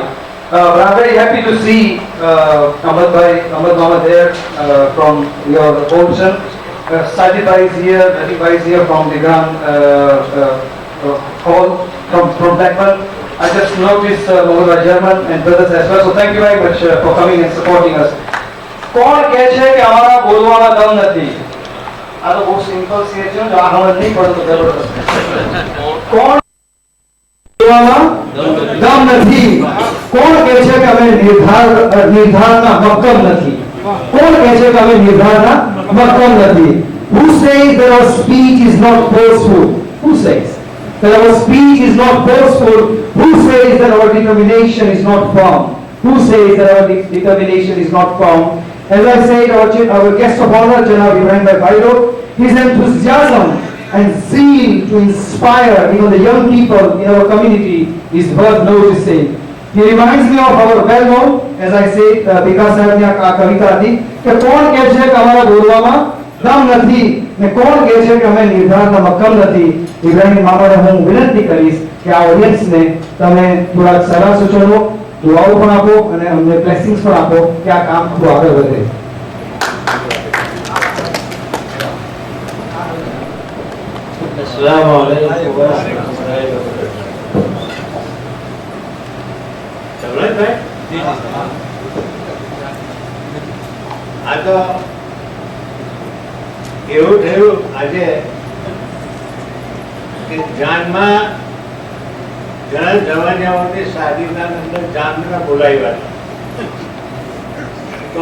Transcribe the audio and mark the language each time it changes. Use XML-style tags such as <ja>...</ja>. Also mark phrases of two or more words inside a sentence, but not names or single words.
<en>But I'm very happy to see Ahmad Mama there from your Bolton. Sajid Bhai is here, Nadeem Bhai is here from the Grand Hall from Blackburn. I just noticed Mohammed German and brothers as well. So thank you very much for coming and supporting us.</en> <gu>કોણ કહે છે કે અમારા બોલવામાં દમ નથી? આ તો બહુ સિમ્પલ છે જો આ ખબર નહીં પડતો જબરદસ્ત. કોણ બોલવામાં દમ નથી? કોણ કહે છે કે અમે નિર્ધારના મક્કમ નથી? કોણ કહે છે કે અમે નિર્ધારના મક્કમ નથી?</gu> <en>Who says that our speech is not forceful? Who says that our speech is not forceful? Who says that our determination is not firm? Who says that our determination is not firm? As I said, our guest of honor, Janab Ibrahim Bairo, his enthusiasm and zeal to inspire even the young people in our community is worth noticing. He reminds me of our well-known, as I said,</en> <gu>Bika Sahibni kavita હતી કે કોણ કહે છે કે અમારા બોલવામાં દમ નથી ને કોણ કહે છે કે અમે નિર્ધારના મક્કમ નથી. ઇબ્રાહિમ મામાને હું વિનંતી કરીશ કે આ ઓડિયન્સને તમે થોડા સલાહ સૂચનો, દુઆઓ પણ આપો અને અમને બ્લેસિંગ્સ પણ આપો કે આ કામ ખૂબ આગળ વધે.</gu> <ar>السلام عليكم ورحمة الله وبركاته.</ar> <gu>સંભળાય ભાઈ? આ તો એવું થયું આજે કે જાનમાં ઘણા જવાનોની શાદીના અંદર જાનના બોલાવ્યા તો</gu>